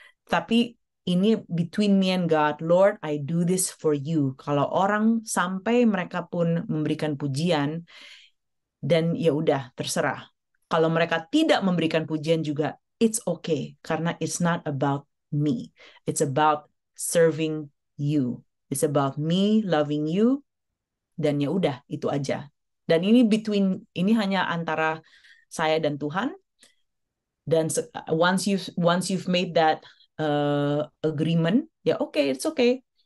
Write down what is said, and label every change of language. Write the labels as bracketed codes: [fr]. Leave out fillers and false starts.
[id] Tapi ini [en] between me and God, Lord, I do this for you. [id] Kalau orang sampai mereka pun memberikan pujian, dan ya udah terserah. Kalau mereka tidak memberikan pujian juga, [en] it's okay, [id] karena [en] it's not about me. It's about serving you. It's about me loving you, [id] dan ya udah itu aja. Dan ini hanya antara saya dan Tuhan. [en] Dan once you've made that agreement, ya okay, it's okay.